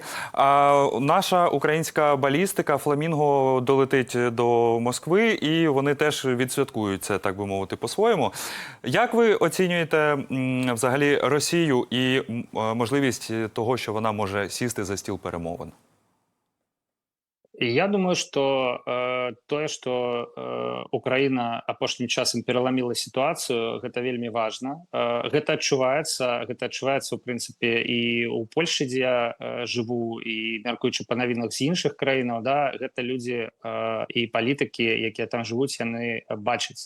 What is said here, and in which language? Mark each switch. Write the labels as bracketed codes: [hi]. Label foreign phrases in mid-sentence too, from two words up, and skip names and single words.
[uk] А наша українська балістика «Фламінго» долетить до Москви, і вони теж відсвяткують це, так би мовити, по-своєму. Як ви оцінюєте взагалі Росію і можливість того, що вона може сісти за стіл перемовин? [be] Я думаю, што тое, што Украіна апошнім часам пераламіла сітуацыю, гэта вельмі важна. Гэта адчуваецца, у прынцыпе, і ў Польшчы, дзе я жыву, і мяркуючы па навінах з іншых краінаў, да, гэта людзі і палітыкі, якія там жывуць, яны бачаць.